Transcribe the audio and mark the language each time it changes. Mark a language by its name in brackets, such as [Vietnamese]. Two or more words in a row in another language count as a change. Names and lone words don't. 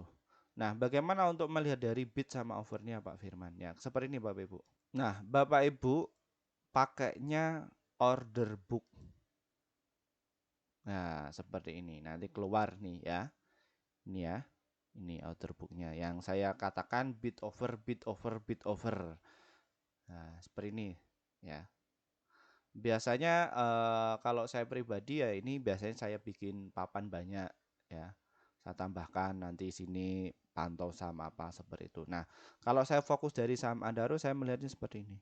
[Indonesian] Nah bagaimana untuk melihat dari bid sama overnya Pak Firman ya seperti ini Bapak Ibu. Nah Bapak Ibu pakainya [English] order book. [Indonesian] Nah seperti ini nanti keluar nih ya. Ini ya. Ini [English] order booknya [Indonesian] yang saya katakan [English] bid over, bid over, bid over. [Indonesian] Nah seperti ini ya. Biasanya kalau saya pribadi ya ini biasanya saya bikin papan banyak ya. Saya tambahkan nanti sini pantau saham apa seperti itu. Nah, kalau saya fokus dari saham Adaro saya melihatnya seperti ini.